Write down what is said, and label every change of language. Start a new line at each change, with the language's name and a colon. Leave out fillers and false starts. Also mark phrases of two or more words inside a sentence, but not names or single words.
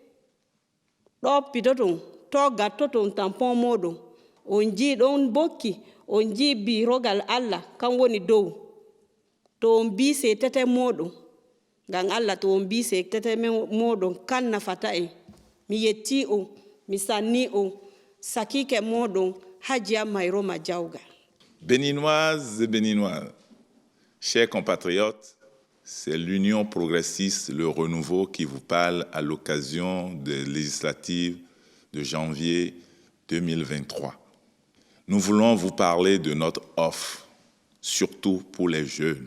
Fula: do pidoton to gattoton tampon modon on ji don bokki on ji bi rogal alla kan woni dow to on bi se tete modon gan alla to on bi se tete modon kan nafata e mi yetti o mi sanni o sakike modon Hajia Mairo Majauga.
French: Béninoises et Béninois, chers compatriotes, c'est l'Union Progressiste, le Renouveau qui vous parle à l'occasion des législatives de janvier 2023. Nous voulons vous parler de notre offre, surtout pour les jeunes.